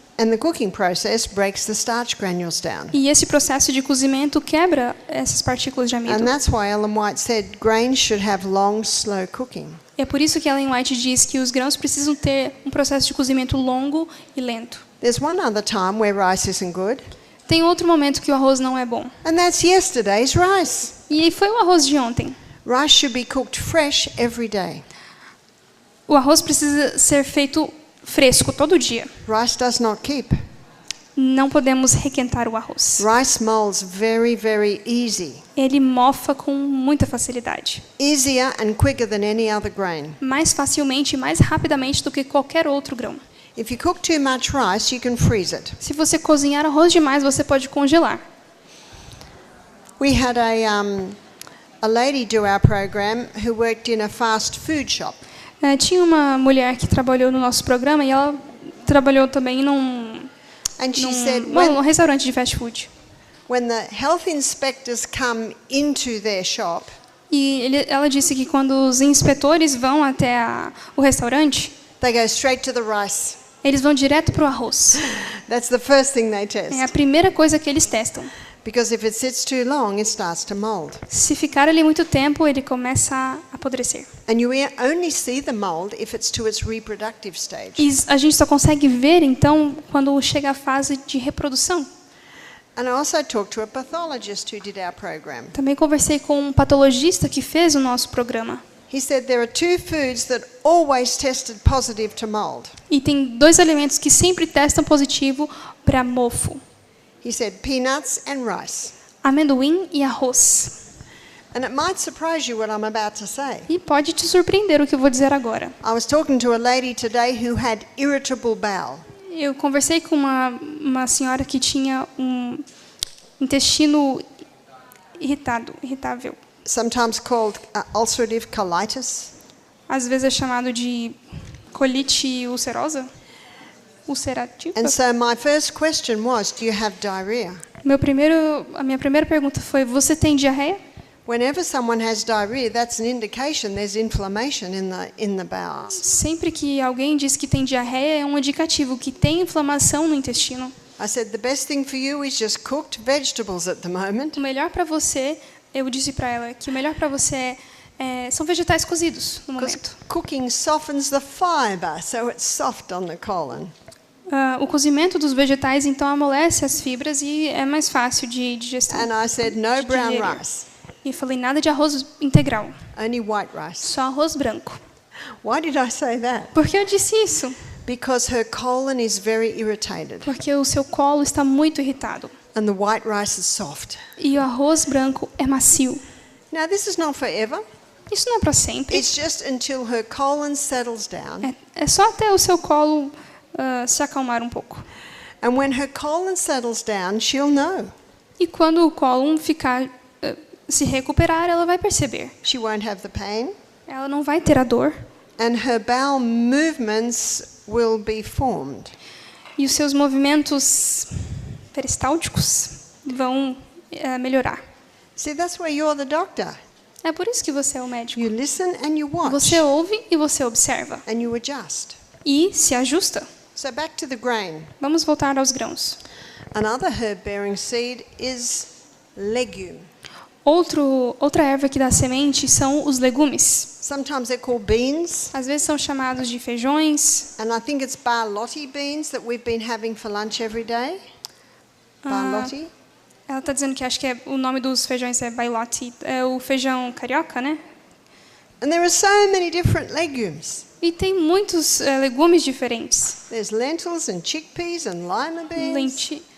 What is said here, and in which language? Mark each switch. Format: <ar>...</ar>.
<en>And the cooking process breaks the starch granules down.</en> <pt>E esse processo de cozimento quebra essas partículas de amido.</pt> <en>And that's why Ellen White said grains should have long, slow cooking.</en> <pt>É por isso que Ellen White diz que os grãos precisam ter um processo de cozimento longo e lento.</pt> <en>There's one other time where rice isn't good.</en> <pt>Tem outro momento que o arroz não é bom.</pt> <en>And that's yesterday's rice.</en> <pt>E foi o arroz de ontem.</pt> <en>Rice should be cooked fresh every day.</en> <pt>O arroz precisa ser feito fresco todo dia.</pt> <en>Rice does not keep.</en> <pt>não podemos requentar o arroz.</pt> <en>Rice molds very, very easy.</en> <pt>Ele mofa com muita facilidade.</pt> <en>Easier and quicker than any other grain.</en> <pt>Mais facilmente e mais rapidamente do que qualquer outro grão.</pt> <en>If you cook too much rice, you can freeze it.</en> <pt>Se você cozinhar arroz demais, você pode congelar.</pt> <en>We had a lady do our program who worked in a fast food shop.</en> <pt>Tinha uma mulher que trabalhou no nosso programa e ela trabalhou também num</pt> <en>And she said</en> <pt>num restaurante de fast food.</pt> <en>when the health inspectors come into their shop,</en> <pt>E ela disse que quando os inspetores vão até o restaurante,</pt> <en>they go straight to the rice.</en> <pt>eles vão direto para o arroz.</pt> <en>That's the first thing they</en> <pt>É a</pt> <en>test.</en> <pt>primeira coisa que eles testam.</pt> <en>Because if it sits too long, it starts to mold.</en> <pt>Se ficar ali muito tempo, ele começa a apodrecer.</pt> <en>And you only see the mold if it's to its reproductive stage.</en> <pt>E a gente só consegue ver, então, quando chega a fase de reprodução.</pt> <en>And I also talked to a pathologist who did our program.</en> <pt>Também conversei com um patologista que fez o nosso programa.</pt> <en>He said there are two foods that always tested positive to mold.</en> <pt>E tem 2 alimentos que sempre testam positivo para mofo:</pt> <en>He said peanuts and rice.</en> <pt>amendoim e arroz.</pt> <en>And it might surprise you what I'm about to say.</en> <pt>E pode te surpreender o que eu vou dizer agora.</pt> <en>I was talking to a lady today who had irritable bowel.</en> <pt>Eu conversei com uma senhora que tinha um intestino irritável.</pt> <en>Sometimes called ulcerative colitis.</en> <pt>Às vezes é chamado de colite ulcerosa. Ulcerativa.</pt> <en>And so my first question was, do you have diarrhea?</en> <pt>A minha primeira pergunta foi: você tem diarreia?</pt> <en>Whenever someone has diarrhea, that's an indication there's inflammation in the bowels.</en> <pt>Sempre que alguém diz que tem diarreia, é um indicativo que tem inflamação no intestino.</pt> <en>I said the best thing for you is just cooked vegetables at the moment.</en> <pt>O melhor para você, eu disse para ela que o melhor para você são vegetais cozidos no</pt> <en>Because</en> <pt>momento.</pt> <en>cooking softens the fiber, so it's soft on the colon.</en> <pt>O cozimento dos vegetais então amolece as fibras e é mais fácil de digestão.</pt> <en>And I said no brown</en> <pt>digerir.</pt> <en>rice,</en> <pt>E falei nada de arroz integral,</pt> <en>only white rice.</en> <pt>só arroz branco.</pt> <en>Why did I say that?</en> <pt>Por que eu disse isso?</pt> <en>Because her colon is very irritated</en> <pt>Porque o seu colo está muito irritado</pt> <en>and the white rice is soft.</en> <pt>e o arroz branco é macio.</pt> <en>Now this is not forever.</en> <pt>Isso não é para sempre.</pt> <en>It's just until her colon settles down.</en> <pt>É só até o seu colo se acalmar um pouco.</pt> <en>And when her colon settles down, she'll know.</en> <pt>E quando o cólon ficar se recuperar, ela vai perceber.</pt> <en>She won't have the pain,</en> <pt>Ela não vai ter a dor</pt> <en>and her bowel movements will be formed.</en> <pt>e os seus movimentos peristálticos vão melhorar.</pt> <en>See, that's where you're the doctor.</en> <pt>É por isso que você é o médico.</pt> <en>You listen and you watch,</en> <pt>Você ouve e você observa</pt> <en>and you adjust.</en> <pt>e se ajusta.</pt> <en>So back to the grain.</en> <pt>Vamos voltar aos grãos.</pt> <en>Another herb-bearing seed is legume.</en> <pt>Outra erva que dá semente são os legumes.</pt> <en>Sometimes they're called beans,</en> <pt>Às vezes são chamados de feijões.</pt> <en>and I think it's barlotti beans that we've been having for lunch every day.</en> <pt>Barlotti. Ela está dizendo que acho que o nome dos feijões é bailote. É o feijão carioca, né?</pt> <en>And there are so many different legumes.</en> <pt>E tem muitos legumes diferentes.</pt> <en>There's lentils and chickpeas and lima beans.</en>